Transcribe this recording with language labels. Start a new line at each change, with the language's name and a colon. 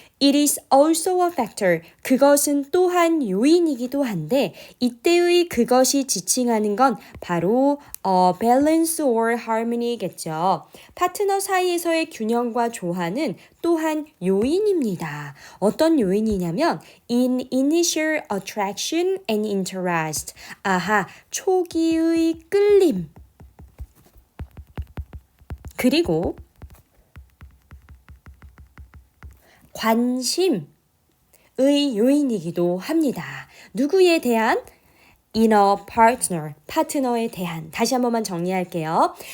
English: It is also a factor.
Korean: 그것은 또한 요인이기도 한데 이때의 그것이 지칭하는 건 바로
English: balance or harmony
Korean: 겠죠. 파트너 사이에서의 균형과 조화는 또한 요인입니다. 어떤 요인이냐면
English: in initial attraction and interest.
Korean: 아하, 초기의 끌림. 그리고 관심의 요인이기도 합니다. 누구에 대한?
English: inner partner,
Korean: 파트너에 대한. 다시 한 번만 정리할게요.